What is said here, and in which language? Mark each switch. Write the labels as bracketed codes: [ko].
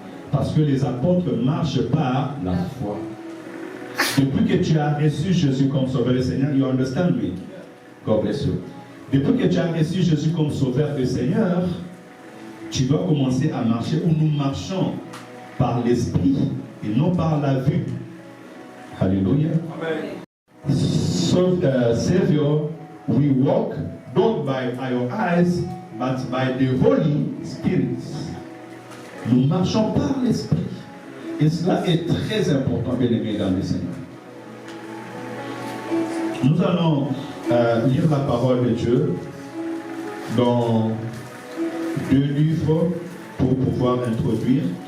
[fr] Parce que les apôtres marchent par la foi. Depuis que tu as reçu Jésus comme sauveur et Seigneur, [en] you understand me? God bless you. [fr] Depuis que tu as reçu Jésus comme sauveur et Seigneur, tu dois commencer à marcher où nous marchons par l'esprit et non par la vue. Alléluia. Amen. [en] So, Savior, we walk not by our eyes, but by the Holy Spirit. [fr] Nous marchons par l'esprit. Et cela est très important, bien aimé dans le Seigneur. Nous allons lire la parole de Dieu dans 2 livres pour pouvoir introduire.